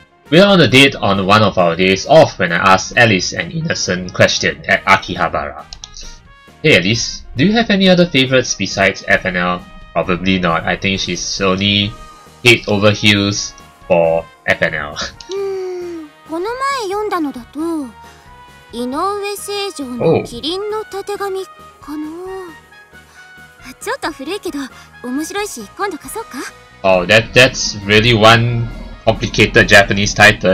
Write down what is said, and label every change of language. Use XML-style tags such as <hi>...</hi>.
<en>We're on a date on one of our days off when I asked Alice an innocent question at Akihabara. Hey Alice, do you have any other favorites besides FNL? Probably not. I think she's only head over heels for FNL.</en> <ja>この前読んだのだと、井上聖城のキリンのたてがみかな。ちょっと古いけど面白いし今度貸そうか。</ja> <en>Oh, that's really one complicated Japanese title.</en>